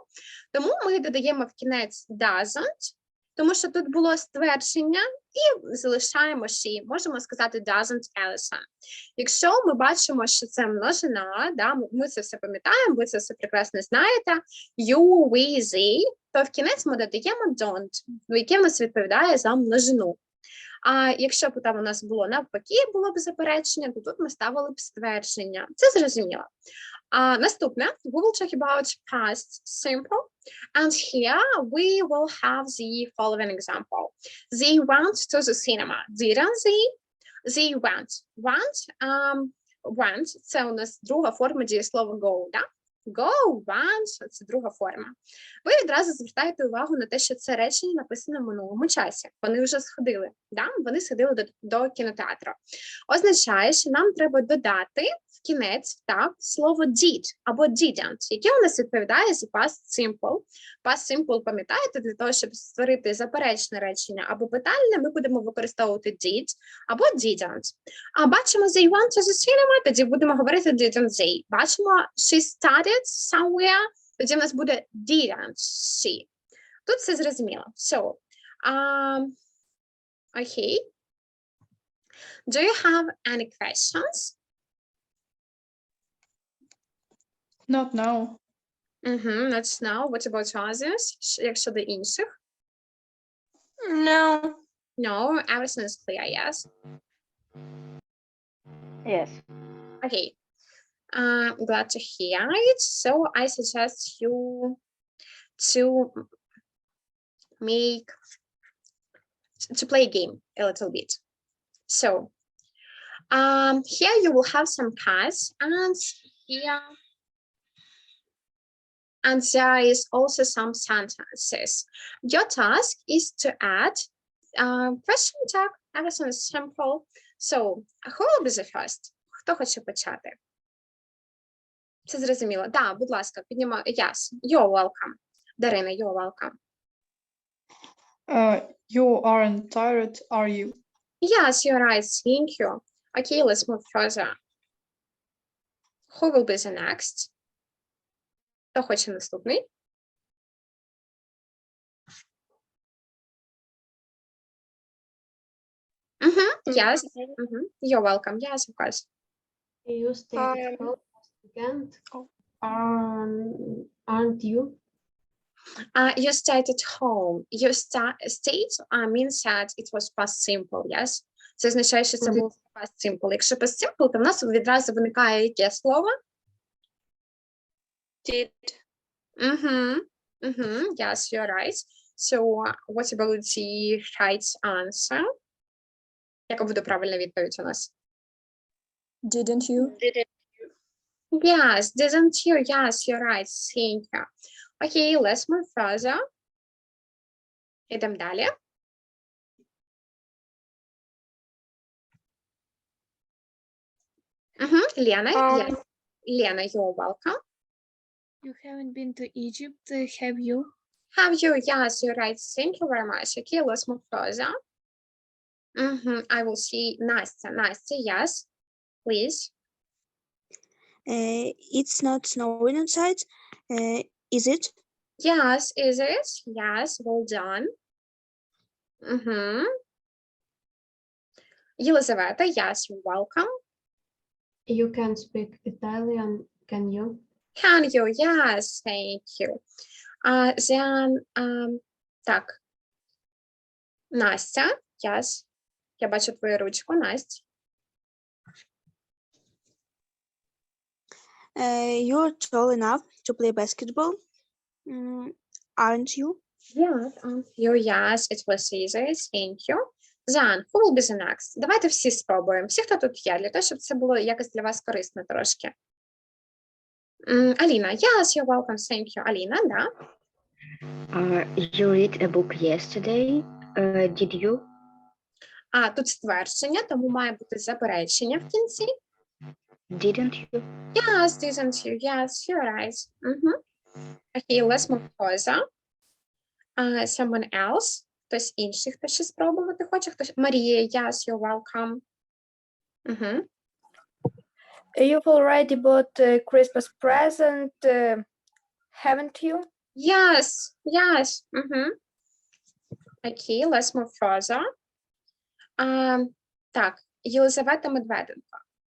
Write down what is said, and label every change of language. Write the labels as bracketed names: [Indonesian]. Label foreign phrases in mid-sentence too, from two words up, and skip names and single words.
[Ukrainian] Тому ми додаємо в кінець doesn't, тому що тут було ствердження, і залишаємо she. Можемо сказати doesn't Alison. Якщо ми бачимо, що це множина, да, ми це все пам'ятаємо, ви це все прекрасно знаєте, [English] you, we, they, [Ukrainian] то в кінець ми додаємо don't, яке в нас відповідає за множину. А якщо б там у нас було навпаки, було б заперечення, то тут ми ставили б ствердження. Це зрозуміло. Наступне, [English] we will talk about past simple. And here we will have the following example. They went to the cinema. Didn't they? They went. Went – [Ukrainian] це у нас друга форма дієслова go, да? [English] Go, went – [Ukrainian] це друга форма. Ви відразу звертаєте увагу на те, що це речення написано в минулому часі. Вони вже сходили, да? Вони сходили до кінотеатру. Означає, що нам треба додати в кінець так, слово did або didn't, яке у нас відповідає за [English] past simple. Past simple, [Ukrainian] пам'ятаєте, для того, щоб створити заперечне речення або питальне, ми будемо використовувати did або didn't. А бачимо [English] they went to the cinema, [Ukrainian] тоді будемо говорити [English] didn't they. [Ukrainian] Бачимо [English] she studied somewhere, [Ukrainian] тоді в нас буде [English] didn't she. [Ukrainian] Тут все зрозуміло. [English] So, okay. Do you have any questions? Not now. Let's know. What about others? [Ukrainian] Як щодо інших? [English] No. No, everything is clear, yes? Yes. Okay. Glad to hear it. So I suggest you to play a game a little bit. So here you will have some cards, and here and there is also some sentences. Your task is to add question tag. Everything is simple. So who will be the first? [Ukrainian] Хто хоче почати? Це зрозуміло. Да, будь ласка, піднімаю. [English] Yes, you're welcome. Дарина, you're welcome. You aren't tired, are you? Yes, you're right. Thank you. Okay, let's move further. Who will be the next? Хто хоче наступний? Yes. You're welcome. Yes, of course. You stay at home last weekend. Aren't you? You stayed at home. You stayed means that it was past simple, yes? [Ukrainian] Це означає, що це був [English] past simple. [Ukrainian] Якщо [English] past simple, [Ukrainian] то в нас відразу виникає яке слово? [English] Did. Yes, you're right. So, what about the right answer? [Ukrainian] Яка буде правильна відповідь у нас? [English] Didn't you? Didn't. Yes, didn't you? Yes, you're right. Thank you. Okay, let's move further. [Ukrainian] Ідемо далі. Лена, [English] yes. Lena, you're welcome. You haven't been to Egypt, have you? Have you? Yes, you're right. Thank you very much. Okay, let's move further. I will see Nastya. Nastya, yes, please. It's not snowing outside, is it? Yes, is it? Yes, well done. Елизавета, yes, you're welcome. You can speak Italian, can you? Can you? Yes, thank you. Then, [Ukrainian] так. Настя, yes. Я бачу твою ручку, Настя. [English] You're tall enough to play basketball, aren't you? Yes, you, yes, it was easy, thank you. Then, who will be the next? [Ukrainian] Давайте всі спробуємо. Всі, хто тут є, для того, щоб це було якось для вас корисно трошки. Аліна, [English] yes, you're welcome, thank you. [Ukrainian] Аліна, да? [English] You read a book yesterday, did you? [Ukrainian] Тут ствердження, тому має бути заперечення в кінці. [English] Didn't you? Yes, didn't you? Yes, you're right. Okay, let's move further. Someone else. [Ukrainian] Хтось інший, хто ще спробувати хоче. Хтось... Марія, [English] yes, you're welcome. You've already bought a Christmas present, haven't you? Yes, yes. Okay, let's move further. [Ukrainian] Так, Єлизавета Медведенко.